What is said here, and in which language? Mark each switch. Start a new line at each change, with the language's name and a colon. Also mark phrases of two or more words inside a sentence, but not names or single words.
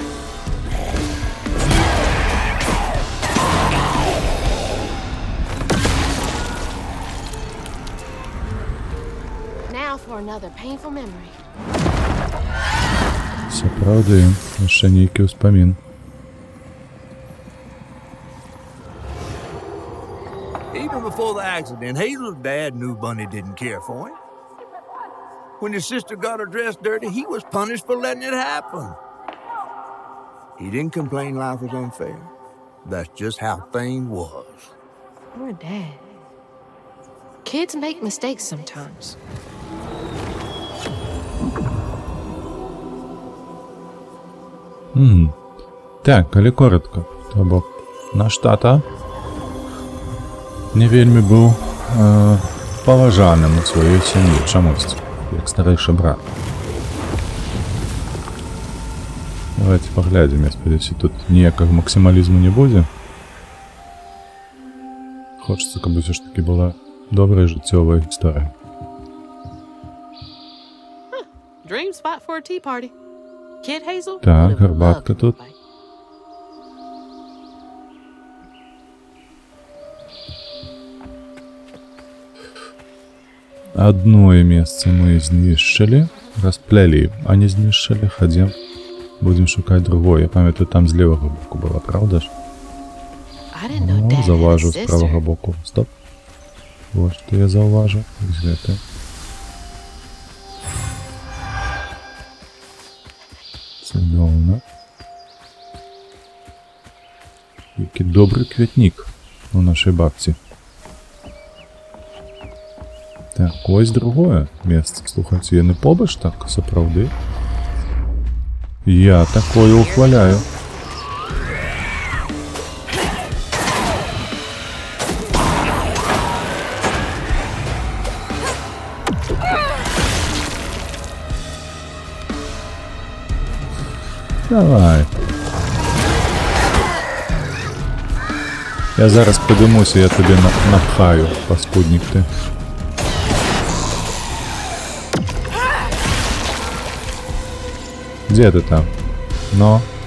English: Now for another painful memory.
Belarusian: Сапраўды, яшчэ нейкі ўспамін.
English: Even before the accident, Hazel's dad knew Bunny didn't care for him. When his sister got her dress dirty, he was punished for letting it happen. He didn't complain life was unfair. That's just how things was. Poor Dad. Kids make mistakes sometimes.
Belarusian: Так, калі коротко, то бок наш тата не вельмі быў паважаным у сваёй сям'і чамусьці, як старэйшы брат. Давайте паглядзім, я спадзяюся, тут ніякага максімалізму не будзе. Хочацца, каб усё ж такі была добрая жыццёвая гісторыя.
English: Dream spot for a tea party. Kid Hazel?
Belarusian: Так, гарбатка тут. Одное месца мы знішчылі, расплялі, а не знішчылі, хадзем. Будзем шукаць другое. Я памятаю, там з левага боку была, правда ж?
English: I didn't know
Belarusian: Ну,
English: Dad had a
Belarusian: заўважу з
English: sister.
Belarusian: правага боку. Стоп. Вот што я заўважу. З гэтай. Цудоўна. Які добры квятнік у нашай бабці. Так, ось другое месца. Слухайце, яны побач так, сапраўды. Я такое ухваляю. Давай.
Ukrainian: Я зараз подимуся, я тобі напхаю, паскудник ти.
Russian: Где ты там? Но.